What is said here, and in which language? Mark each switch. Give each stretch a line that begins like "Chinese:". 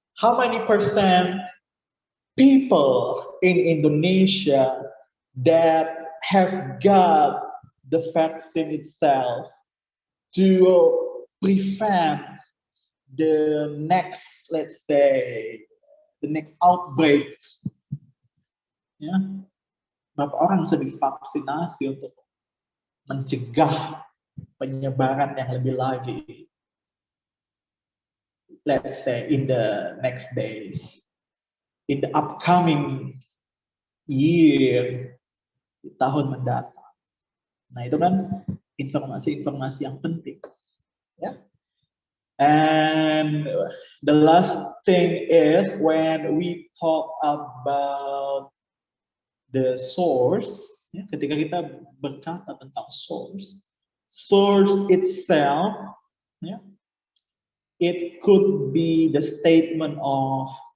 English: How many percent people in Indonesia that have got the vaccine itself to prevent the next, let's say, the next outbreak?
Indonesian: Ya, berapa orang sudah divaksinasi untuk mencegah penyebaran yang lebih lagi?
English: Let's say in the next days, in the upcoming year,
Indonesian: di tahun mendatang. Nah, itu kan informasi-informasi yang penting. Ya.
English: And the last thing is when we talk about the source, ya,
Indonesian: ketika kita berkata tentang
English: source itself, ya, it could be the statement of